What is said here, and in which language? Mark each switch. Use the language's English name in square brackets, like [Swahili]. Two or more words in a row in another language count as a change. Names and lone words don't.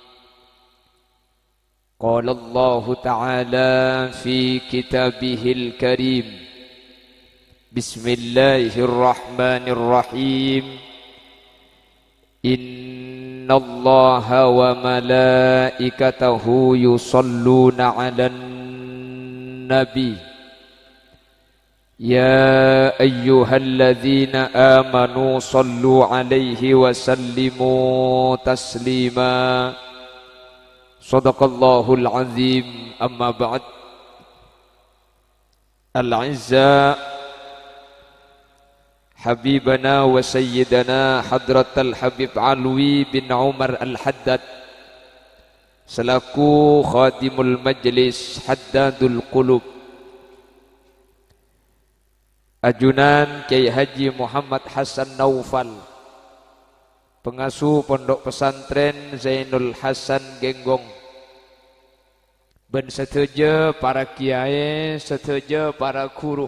[Arabic] قال الله تعالى في كتابه الكريم. بسم الله الرحمن الرحيم. إن الله وملائكته يصلون على النبي. يا أيها الذين آمنوا صلوا عليه وسلموا تسليما. صدق الله العظيم. أما بعد. العزة حبيبنا وسيدنا حضرة الحبيب علوي بن عمر الحداد [Madurese] selaku [Arabic] خادم المجلس [Madurese] Haddadul Qulub, ajunan Kiai Haji Muhammad Hasan Naufal, pengasuh Pondok Pesantren Zainul Hasan Genggong, ben seteja para kiai, seteja para guru.